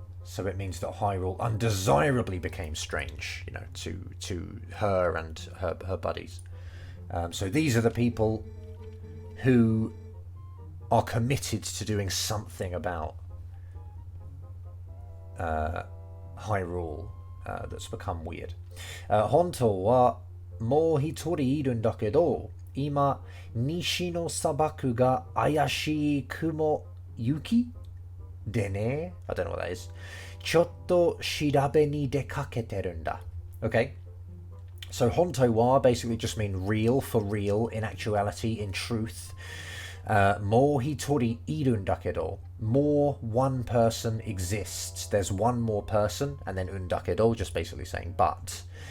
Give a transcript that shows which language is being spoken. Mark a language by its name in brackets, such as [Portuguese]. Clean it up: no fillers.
[English] So it means that Hyrule undesirably became strange, you know, to her and her buddies. So these are the people who are committed to doing something about Hyrule that's become weird. [Japanese] 本当はもう一人いるんだけど、今西の砂漠が怪しい雲雪でね。 [English] I don't know what that is. [Japanese] ちょっと調べに出かけてるんだ。 [English] Okay. So honto wa basically just mean real, for real, in actuality, in truth. Mo hitori iru ndakedo. More, one person exists. There's one more person, and then undakedo, just basically saying but.